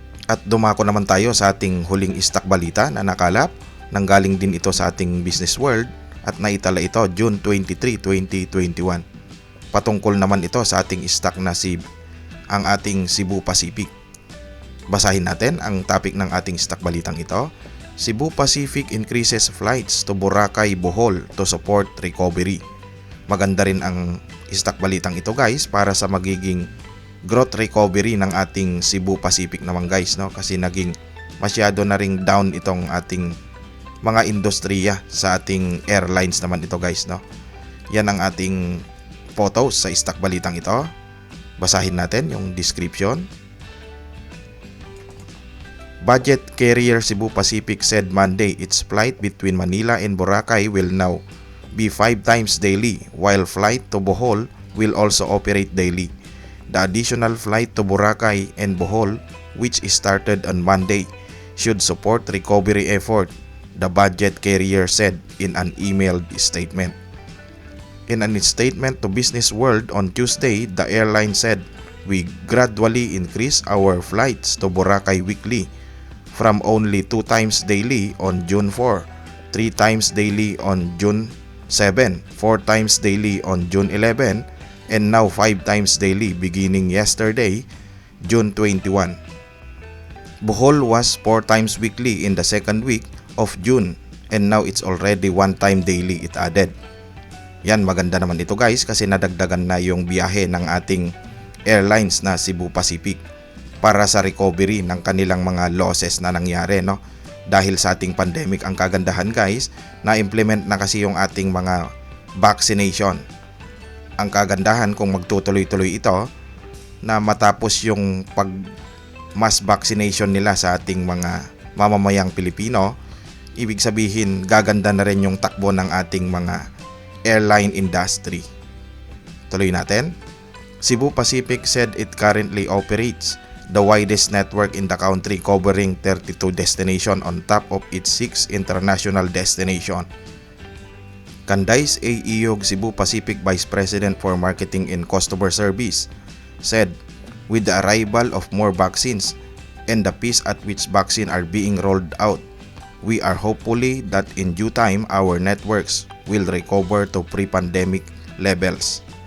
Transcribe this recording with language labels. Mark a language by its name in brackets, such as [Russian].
[Filipino] At dumako naman tayo sa ating huling stock balita na nakalap. Nanggaling din ito sa ating Business World at naitala ito June 23, 2021. Patungkol naman ito sa ating stock na ang ating Cebu Pacific. Basahin natin ang topic ng ating stock balitang ito. [English] Cebu Pacific increases flights to Boracay, Bohol to support recovery. [Filipino] Maganda rin ang stock balitang ito guys para sa magiging growth recovery ng ating Cebu Pacific naman guys, no? Kasi naging masyado na ring down itong ating mga industriya sa ating airlines naman ito guys, no? Yan ang ating photos sa stock balitang ito. Basahin natin yung description. [English] Budget carrier Cebu Pacific said Monday its flight between Manila and Boracay will now be 5 times daily, while flight to Bohol will also operate daily. The additional flight to Boracay and Bohol, which started on Monday, should support recovery effort, the budget carrier said in an emailed statement. In a statement to Business World on Tuesday, the airline said, "We gradually increase our flights to Boracay weekly from only 2 times daily on June 4, 3 times daily on June 7, 4 times daily on June 11, and now 5 times daily beginning yesterday, June 21. Bohol was 4 times weekly in the second week of June, and now it's already 1 time daily," it added. [Filipino] Yan, maganda naman ito guys kasi nadagdagan na yung biyahe ng ating airlines na Cebu Pacific para sa recovery ng kanilang mga losses na nangyari, no? dahil sa ating pandemic. Ang kagandahan guys, na-implement na kasi yung ating mga vaccination. Ang kagandahan kung magtutuloy-tuloy ito na matapos yung mass vaccination nila sa ating mga mamamayang Pilipino, ibig sabihin gaganda na rin yung takbo ng ating mga airline industry. Tuloy natin. [English] Cebu Pacific said it currently operates the widest network in the country, covering 32 destinations on top of its 6 international destinations. Candice A. Iyog, Cebu Pacific Vice President for Marketing and Customer Service, said, with the arrival of more vaccines and the pace at which vaccines are being rolled out, we are hopefully that in due time our networks will recover to pre-pandemic levels.